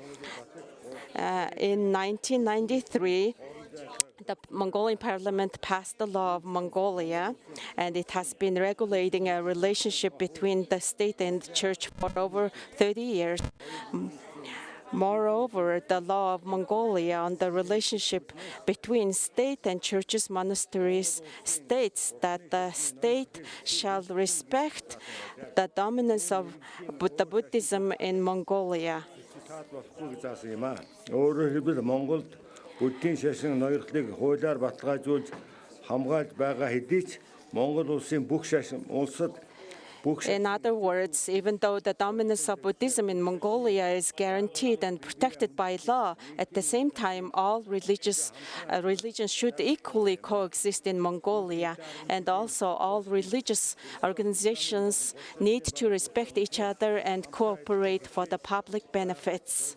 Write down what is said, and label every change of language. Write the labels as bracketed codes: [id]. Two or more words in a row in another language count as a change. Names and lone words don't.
[en] In 1993, the Mongolian parliament passed the law of Mongolia, and it has been regulating a relationship between the state and the church for over 30 years. Moreover, the law of Mongolia on the relationship between state and churches, monasteries states that the state shall respect the dominance of Buddhism in Mongolia. [mn] өөрөөр хэлбэл Монголд Буддийн шашин ноёрхлыг хуулиар баталгаажуулж хамгаалж байгаа хэдий ч Монгол улсын бүх шашин улсад [en] In other words, even though the dominance of Buddhism in Mongolia is guaranteed and protected by law, at the same time, all religions should equally coexist in Mongolia. And also, all religious organizations need to respect each other and cooperate for the public benefits.